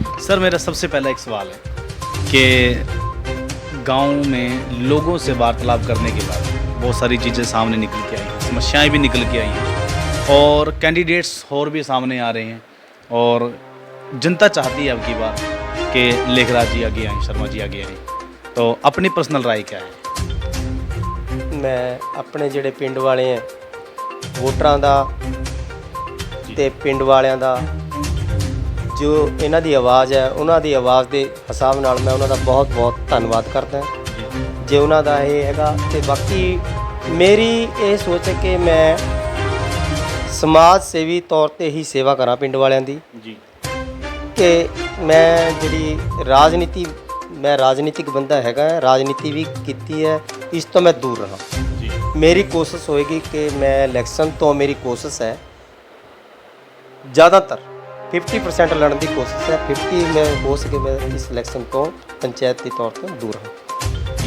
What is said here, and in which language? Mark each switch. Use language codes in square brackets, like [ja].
[hi] Sir मेरा सबसे पहला एक सवाल है कि गांव में लोगों से वार्तालाप करने के बाद बहुत सारी चीज़ें सामने निकल के आई हैं, समस्याएं भी निकल के आई हैं और कैंडिडेट्स और भी सामने आ रहे हैं, और जनता चाहती है अब की बार कि लेखराज जी आगे आए, शर्मा जी आगे आए, तो अपनी पर्सनल राय क्या है? मैं अपने [pa] ਜਿਹੜੇ ਪਿੰਡ ਵਾਲੇ ਹੈ ਵੋਟਰਾਂ ਦਾ ਤੇ ਪਿੰਡ ਵਾਲਿਆਂ ਦਾ ਜੋ ਇਹਨਾਂ ਦੀ ਆਵਾਜ਼ ਹੈ, ਉਹਨਾਂ ਦੀ ਆਵਾਜ਼ ਦੇ ਹਿਸਾਬ ਨਾਲ ਮੈਂ ਉਹਨਾਂ ਦਾ ਬਹੁਤ ਬਹੁਤ ਧੰਨਵਾਦ ਕਰਦਾ ਜੇ ਉਹਨਾਂ ਦਾ ਇਹ ਹੈਗਾ। ਤੇ ਬਾਕੀ ਮੇਰੀ ਇਹ ਸੋਚ ਹੈ ਕਿ ਮੈਂ ਸਮਾਜ ਸੇਵੀ ਤੌਰ ਤੇ ਹੀ ਸੇਵਾ ਕਰਾਂ ਪਿੰਡ ਵਾਲਿਆਂ ਦੀ ਜੀ, ਕਿ ਮੈਂ ਜਿਹੜੀ ਰਾਜਨੀਤੀ, [hi] मैं राजनीतिक बंदा हैगा, राजनीति भी की है, इस तो मैं दूर रहा। मेरी कोशिश होएगी कि मैं इलेक्शन तो मेरी कोशिश है ज़्यादातर 50% लड़ने की कोशिश है, 50 में हो सके मैं इस इलेक्शन तो पंचायत के तौर पर दूर रहा।